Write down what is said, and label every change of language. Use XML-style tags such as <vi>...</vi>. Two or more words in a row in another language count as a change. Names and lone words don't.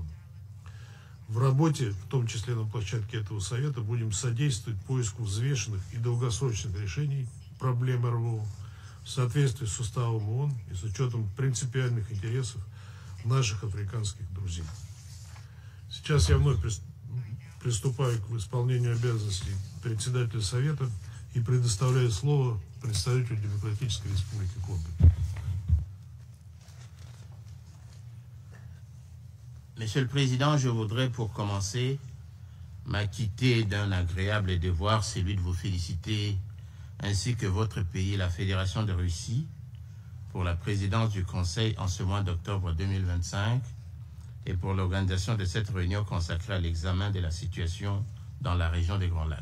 <ru>В работе, в том числе на площадке этого совета, будем содействовать поиску взвешенных и долгосрочных решений проблем РВО в соответствии с уставом ООН и с учетом принципиальных интересов наших африканских друзей. Сейчас я вновь приступаю к исполнению обязанностей председателя совета и предоставляю слово представителю Демократической Республики Конго.</ru> <fr>Monsieur le Président, je voudrais pour commencer m'acquitter d'un agréable devoir, celui de vous féliciter, ainsi que votre pays, la Fédération de Russie, pour la présidence du Conseil en ce mois d'octobre 2025 et pour l'organisation de cette réunion consacrée à l'examen de la situation dans la région des Grands Lacs.</fr>